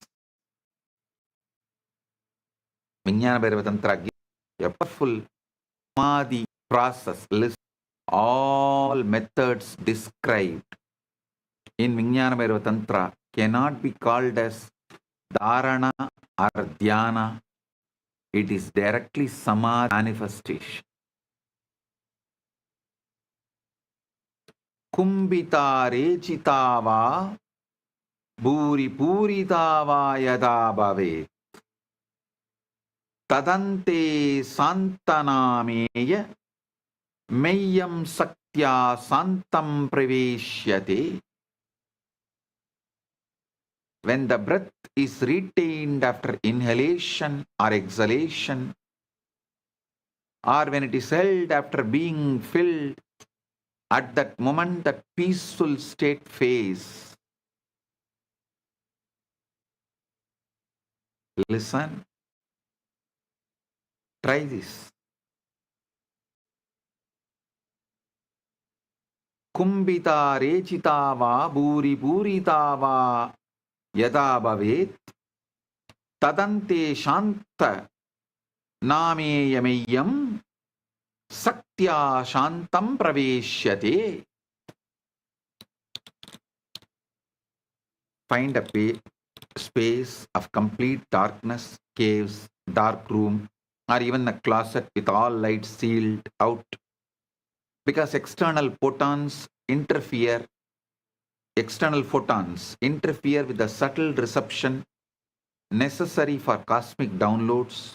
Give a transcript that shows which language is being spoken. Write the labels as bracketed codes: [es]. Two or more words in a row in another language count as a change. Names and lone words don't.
[en] Vijnana Bhairava Tantra gives a powerful Samadhi process list. All methods described in Vijnana Bhairava Tantra cannot be called as Dharana or Dhyana. It is directly Samadhi manifestation. [sa] Kumbita rechitava bhuri puritava yada bhave tadante santanameya meyyam saktya santam praveshyate. [en] When the breath is retained after inhalation or exhalation, or when it is held after being filled, at that moment that peaceful state phase, Listen. Try this. [sa] Kumbita rechita va buri purita va yada bhavet tadante shanta nameyameyam saktya shantam praveshyate. [en] Find a space of complete darkness, caves, dark room, or even a closet with all lights sealed out. Because external photons interfere with the subtle reception necessary for cosmic downloads.